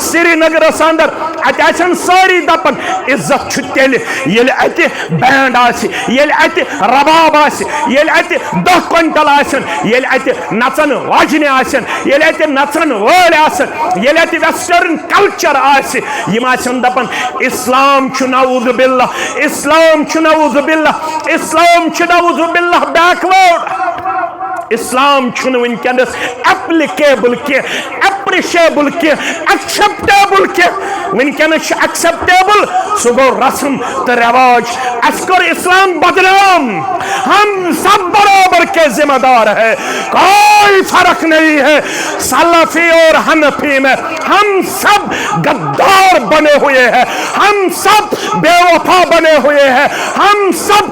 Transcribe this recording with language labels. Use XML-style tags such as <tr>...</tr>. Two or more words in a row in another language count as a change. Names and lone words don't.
<ks>سری نگرس اندر اتہِ آسن سٲری دپان عزت چھُ تیٚلہِ ییٚلہِ اتہِ بینڈ آسہِ ییٚلہِ اتہِ رباب آسہِ ییٚلہِ اتہِ 10 کوینٹل آسن ییٚلہِ اتہِ نژن واجنہِ آسن ییٚلہِ اتہِ نژن وٲلۍ آسن ییٚلہِ اتہِ</ks> <en>western culture</en> <ks>آسہِ یِم آسن دپان اسلام چھُ</ks> <ar>نعوذ باللہ</ar> <ks>اسلام چھُ</ks> <ar>نعوذ باللہ</ar> <ks>اسلام چھُ</ks> <ar>نعوذ باللہ</ar> <ks>بیکورڈ اسلام چھُنہٕ وٕنکیٚنس ایپلِکیبل کینٛہہ ایپرِشیبل کینٛہہ ایکسیپٹیبل کینٛہہ وٕنکیٚنس چھُ ایکسیپٹیبل سُہ گوٚو رسم تہٕ رواج اَسہِ کوٚر اسلام بدنام</ks> <ur>ہم سب برابر کے ذمہ دار ہے کوئی فرق نہیں ہے سلفی اور حنفی میں ہم سب غدار بنے ہوئے ہیں ہم سب بے وفا بنے ہوئے ہیں ہم سب</ur>